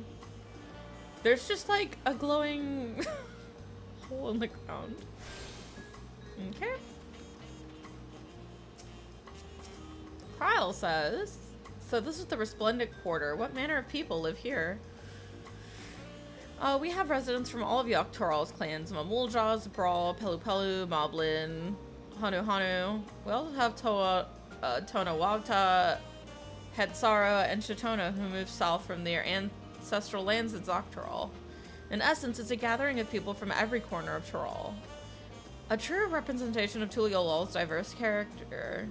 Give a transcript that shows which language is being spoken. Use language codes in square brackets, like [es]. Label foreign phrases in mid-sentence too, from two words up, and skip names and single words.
[en] There's just like a glowing hole in the ground. Okay. Kyle says, so this is the Resplendent Quarter. What manner of people live here? We have residents from all of Yogg-Toroll's clans. Mamulja, Zabral, Pelu Pelu, Moblin, Hanu Hanu. We also have Tonawagta, Hedsara, and Shatona who moved south from their ancestral lands in Yogg-Toroll. In essence, it's a gathering of people from every corner of Toroll. A true representation of Tuliyollal's diverse character.